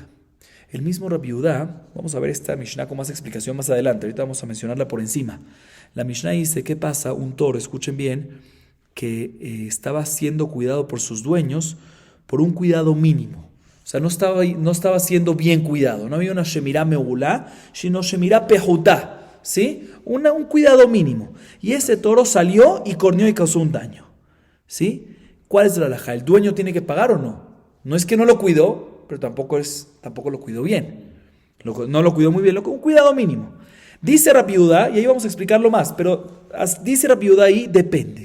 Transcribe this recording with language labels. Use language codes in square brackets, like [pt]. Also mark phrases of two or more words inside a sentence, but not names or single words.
[es] El mismo Rabbi Yehuda, vamos a ver esta Mishnah con más explicación más adelante. Ahorita vamos a mencionarla por encima. La Mishnah dice, ¿qué pasa? Un toro, escuchen bien, que estaba siendo cuidado por sus dueños por un cuidado mínimo. O sea, no estaba siendo bien cuidado. No había una [he] שמירה מעולה, [es] sino [he] שמירה פחותה. [es] ¿Sí? Un cuidado mínimo. Y ese toro salió y corneó y causó un daño. ¿Sí? ¿Cuál es la halajá? ¿El dueño tiene que pagar o no? No es que no lo cuidó, pero tampoco lo cuidó bien. No lo cuidó muy bien, un cuidado mínimo. Dice Rabbi Yehuda, y ahí vamos a explicarlo más, pero dice Rabbi Yehuda ahí, depende.